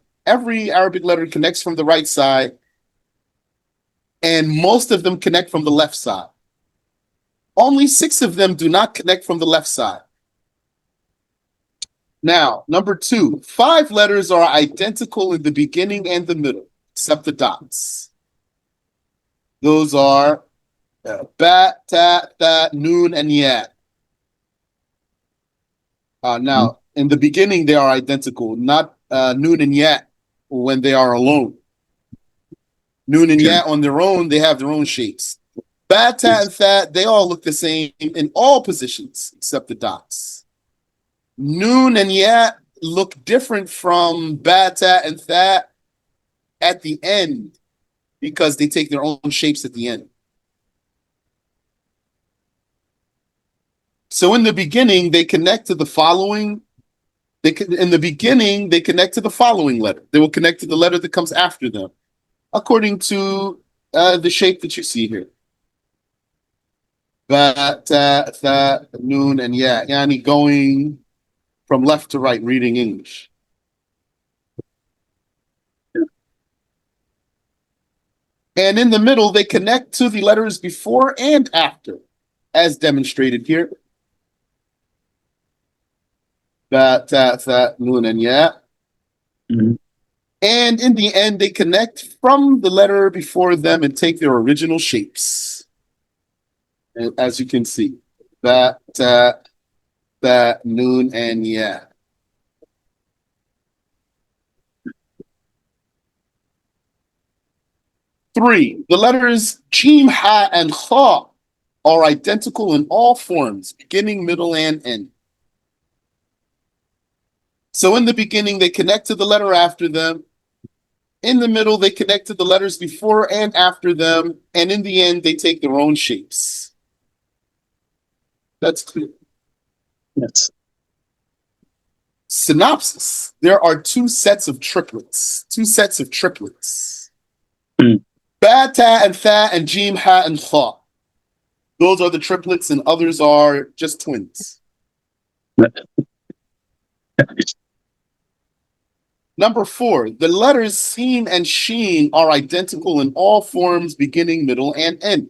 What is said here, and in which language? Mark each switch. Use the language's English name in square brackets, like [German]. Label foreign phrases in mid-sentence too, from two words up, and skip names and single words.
[English] Every Arabic letter connects from the right side, and most of them connect from the left side. Only 6 of them do not connect from the left side. Now, number 2, 5 letters are identical in the beginning and the middle, except the dots. Those are ba, ta, tha, noon, and ya. Now, in the beginning, they are identical, not noon and ya when they are alone. Noon and ya on their own, they have their own shapes. Ba, ta, and tha, they all look the same in all positions except the dots. Noon and ya look different from ba, ta, and tha at the end because they take their own shapes at the end. So in the beginning, they connect to the following. In the beginning, they connect to the following letter. They will connect to the letter that comes after them, according to the shape that you see here. Ba, ta, tha, noon, and ya. Yani going from left to right, reading English. And in the middle, they connect to the letters before and after, as demonstrated here. Ba, ta, tha, noon, and ya. Mhm. And in the end, they connect from the letter before them and take their original shapes. And as you can see, ba, ta, tha, noon, and ya. Three, the letters Jim, Ha, and Kha are identical in all forms, beginning, middle, and end. So in the beginning, they connect to the letter after them. In the middle, they connect to the letters before and after them. And in the end, they take their own shapes. That's clear. Yes. Synopsis. There are 2 sets of triplets. 2 sets of triplets. Mm. Ba, ta, and tha, and Jim, Ha, and Kha. Those are the triplets, and others are just twins. Number 4, the letters Sin and Sheen are identical in all forms, beginning, middle, and end.